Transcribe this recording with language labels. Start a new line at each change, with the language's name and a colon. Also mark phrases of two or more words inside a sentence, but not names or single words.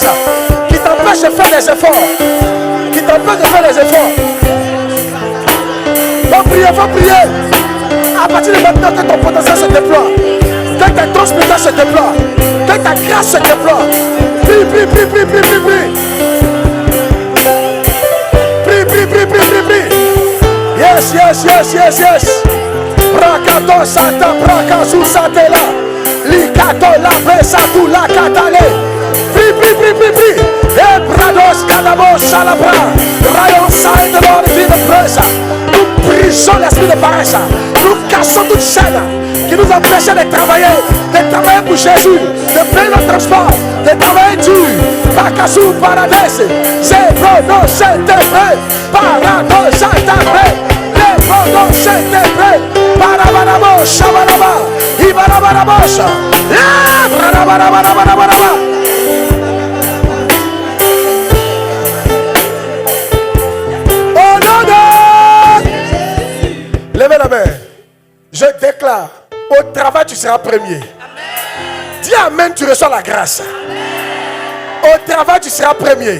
French: Qui t'empêchent de faire des efforts. Qui t'empêchent de faire des efforts. Faut prier. À partir de maintenant que ton potentiel se déploie, que tes transmissions se déploient, que ta grâce se déploie. Prie.
English: Yes, yes, yes, yes. Brakato sata brakazu satela. Likato la presa tu la katale.
French: Pri. E brados kalabo salabra. Rayon saint de l'ordre de presa. Nous brisons l'esprit de paresse. Nous cassons toute chaîne qui nous empêchait de travailler pour Jésus, de payer notre transport, de travailler dur. Pakasou paradise. C'est prono saint-esprit. Parado saint-esprit. Prono saint-esprit. Parabarabo shabaraba. Ibarabarabosha. Barabarabarabaraba. Oh non, non. Levez la main. Je déclare, au travail tu seras premier. Dis amen, tu reçois la grâce. Au travail tu seras premier.